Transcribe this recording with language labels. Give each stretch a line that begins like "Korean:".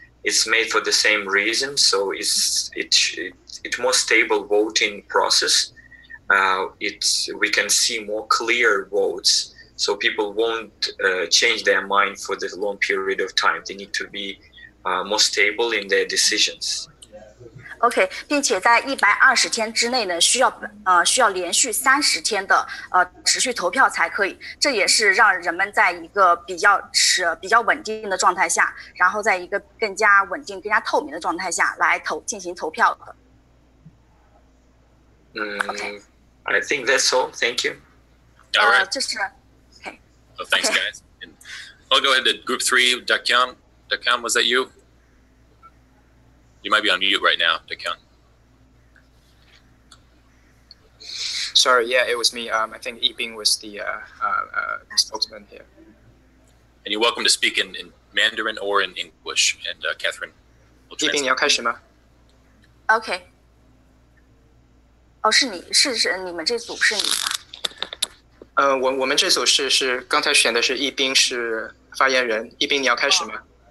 English: It's made for the same reason, so it's more stable voting process. We can see more clear votes, so people won't change their mind for the long period of time. They need to be more stable in their decisions.
Chinese: OK， 并且在120天之内呢，需要连续30天的持续投票才可以。这也是让人们在一个比较稳定的状态下，然后在一个更加稳定、更加透明的状态下来进行投票的。
English: Okay. I think that's all. Thank you. All right.
Chinese: 这是 OK.
English: So thanks, guys. And I'll go ahead to Group 3. Dakyang, was that you? You might be on mute right now, Dakyang. Sorry, yeah, it was me. I think Yibing was the spokesman here. And you're welcome to speak in Mandarin or in English, and Catherine will translate.
Chinese: Yibing, 你要开始吗？
English: OK。
Chinese: 是你们这组是你吗？我们这组是刚才选的是Yibing是发言人。Yibing，你要开始吗？